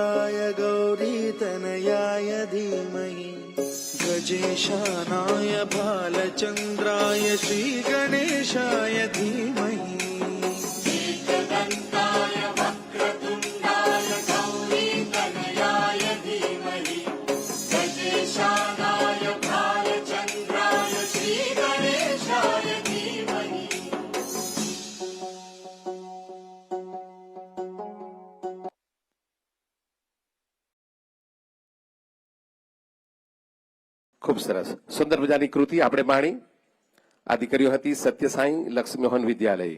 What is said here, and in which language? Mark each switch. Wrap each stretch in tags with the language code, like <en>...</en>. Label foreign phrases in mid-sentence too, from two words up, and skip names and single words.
<sa>गौरीतनयाय धीमहि गजेशानाय भालचन्द्राय श्रीगणेशाय धीमहि एकदन्ताय वक्रतुण्डाय गौरीतनयाय धीमहि गजेशानाय भालचन्द्राय श्रीगणेशाय धीमहि</sa> <gu>ખૂબ સરસ સુંદર મજાની કૃતિ આપણે માણી આ દીકરીઓ હતી સત્યસાઈ લક્ષ્મીમોહન વિદ્યાલય</gu>